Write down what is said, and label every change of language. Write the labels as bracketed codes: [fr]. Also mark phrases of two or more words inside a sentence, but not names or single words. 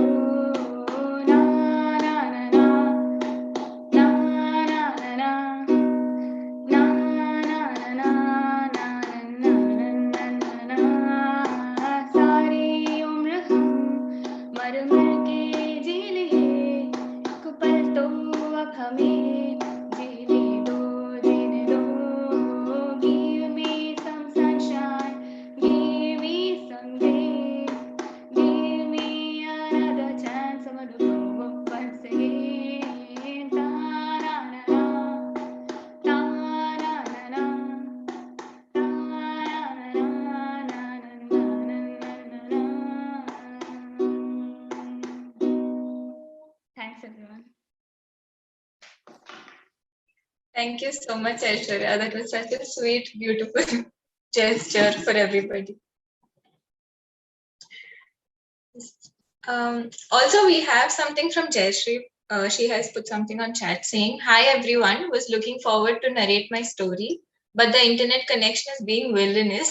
[hi] ना ना ना ना ना ना ना ना ना ना ना ना ना। सारी उम्र हम मर मर के जी लिए, एक पल तो अब हमें जीने दो, जीने दो। [en] Give me some sunshine, give me some day, give me another chance. I wanna grow up once again. Ta na na na, ta na na na, ta na na na na na na na na. Thank you so much, Aishwarya. That was such a sweet, beautiful gesture for everybody. Also, we have something from Jayashree. She has put something on chat saying, "Hi everyone, was looking forward to narrate my story, but the internet connection is being wilderness.